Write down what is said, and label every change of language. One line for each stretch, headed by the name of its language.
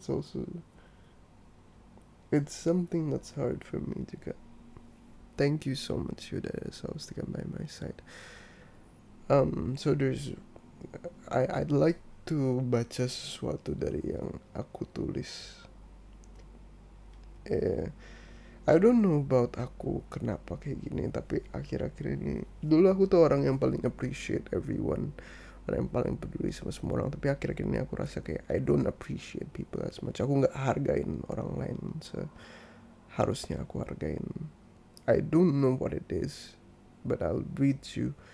English: It's also, it's something that's hard for me juga. Thank you so much
Indonesian: udah selalu setia
English: by my side. So I'd like to
Indonesian: baca sesuatu dari yang aku tulis.
English: I don't know about
Indonesian: aku kenapa kayak gini, tapi akhir-akhir ini, dulu aku tuh orang yang paling
English: appreciate everyone,
Indonesian: orang yang paling peduli sama semua orang, tapi akhir-akhir ini aku rasa kayak
English: I don't appreciate people as much.
Indonesian: Aku nggak hargain orang lain seharusnya aku hargain.
English: I don't know what it is, but I'll read you.